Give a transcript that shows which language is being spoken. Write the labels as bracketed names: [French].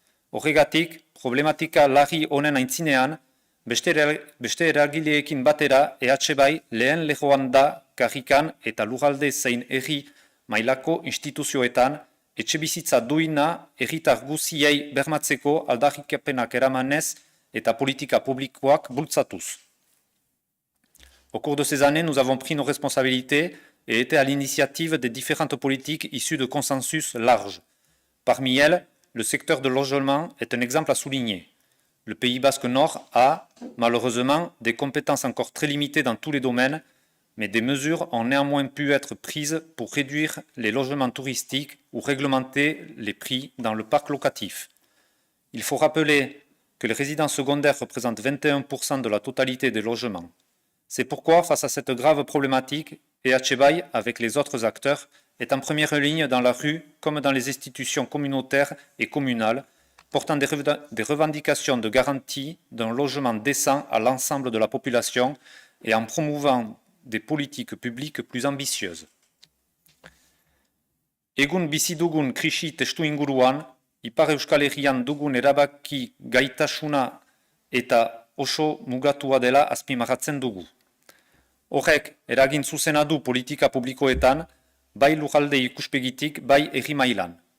[Basque] Horregatik, problematika larri honen aintzinean, beste eragileekin batera EH Baik lehen lehoan da karrikan eta lurralde zein herri mailako instituzioetan etxe bizitza duina herritar guziei bermatzeko aldarrikapenak eramanez eta politika publikoak bultzatuz. [French] Au cours de ces années, nous avons pris nos responsabilités et était à l'initiative des différentes politiques issues de consensus larges. Parmi elles, le secteur de logement est un exemple à souligner. Le Pays Basque Nord a, malheureusement, des compétences encore très limitées dans tous les domaines, mais des mesures ont néanmoins pu être prises pour réduire les logements touristiques ou réglementer les prix dans le parc locatif. Il faut rappeler que les résidences secondaires représentent 21% de la totalité des logements. C'est pourquoi, face à cette grave problématique, EH avec les autres acteurs, est en première ligne dans la rue comme dans les institutions communautaires et communales, portant des revendications de garantie d'un logement décent à l'ensemble de la population et en promouvant des politiques publiques plus ambitieuses. [Basque] Egun bizi dugun krisi testu inguruan, Ipar Euskal Herrian dugun erabaki gaitasuna eta oso mugatua dela azpimarratzen dugu. Horrek eragin zuzena du politika publikoetan, bai lurralde ikuspegitik, bai herri mailan.